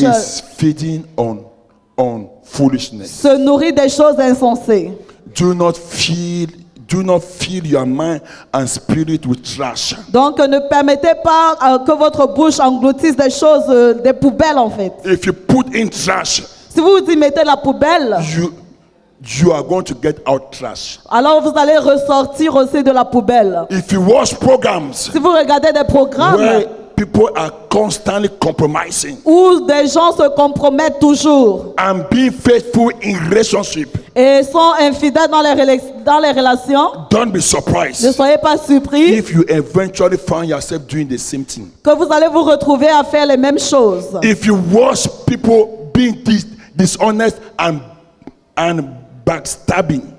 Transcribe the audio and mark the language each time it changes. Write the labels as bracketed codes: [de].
[en] is feeding on foolishness. [fr] se nourrit des choses insensées. [en] Do not fill your mind and spirit with trash. [fr] Donc ne permettez pas que votre bouche engloutisse des choses, des poubelles en fait. [en] If you put in trash, [fr] Si vous y mettez la poubelle, [en] you are going to get out trash. [fr] alors vous allez ressortir aussi de la poubelle. [en] If you watch programs [fr] Si vous regardez des programmes [en] where people are constantly compromising [fr] où des gens se compromettent toujours [en] and being faithful in relationship, [fr] et sont infidèles dans les relations, [en] don't be [fr] ne [en] surprised [fr] soyez pas surpris [en] if you eventually find yourself doing the same thing. [fr] que vous allez vous retrouver à faire les mêmes choses. [en] If you watch people being dishonest and backstabbing,